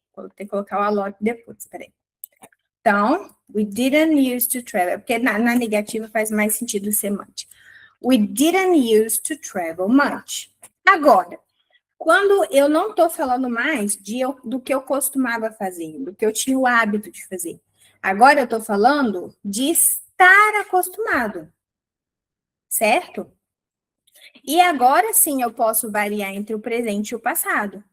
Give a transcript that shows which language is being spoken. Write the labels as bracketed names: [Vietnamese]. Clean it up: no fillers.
[Portuguese] Vou ter que colocar o a lot depois, peraí. Então, [English] we didn't used to travel, [Portuguese] porque na negativa faz mais sentido semântico. [English] We didn't used to travel much. [Portuguese] Agora, quando eu não estou falando mais do que eu costumava fazer, do que eu tinha o hábito de fazer. Agora eu estou falando de estar acostumado, certo? E agora sim eu posso variar entre o presente e o passado.